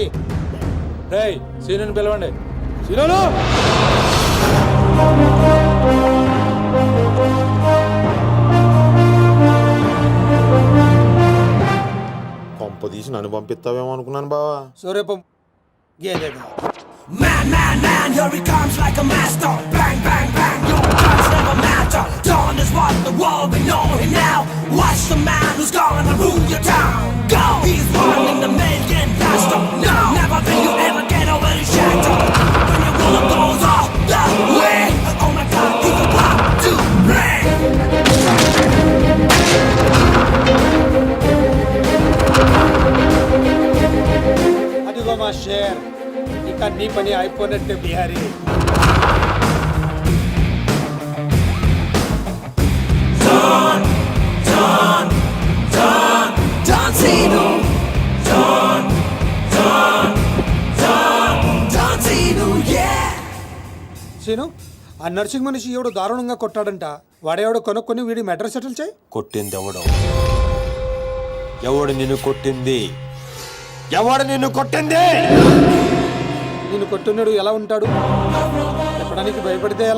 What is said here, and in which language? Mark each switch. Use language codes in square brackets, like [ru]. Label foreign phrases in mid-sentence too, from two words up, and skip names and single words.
[te] రేయ్, సీనుని పిలవండి. సీనును! పంప తీసి నన్ను పంపిస్తావేమో అనుకున్నాను బావా. సూర్యపం గేదేగా. [en] Man, man, man, here he comes like a master. Bang, bang, bang, your guns never matter. Dawn is what the world will know him now. Watch the man who's gonna rule your town. Go! He's running the million faster. No! Never think you ever get over his shadow. When your bullet goes off the way. Oh my God, he's about to break. [te] అదిగో మా షేర్, ఇక నీ పని అయిపోయినట్టే బిహారీ. [en] John, John, John, John Cena. John, John, John, John Cena, yeah. [te] సీను, ఆ నర్సింగ్ మనిషి ఎవడు దారుణంగా కొట్టాడంట. వాడేవాడు కొనుక్కొని వీడి మెటర్ సెటిల్ చేయి. కొట్టింది ఎవడు? ఎవడు నిన్ను కొట్టింది? ఎవడు నిన్ను కొట్టింది? నిన్ను కొట్టున్నాడు ఎలా ఉంటాడు? చెప్పడానికి భయపడితే ఎలా?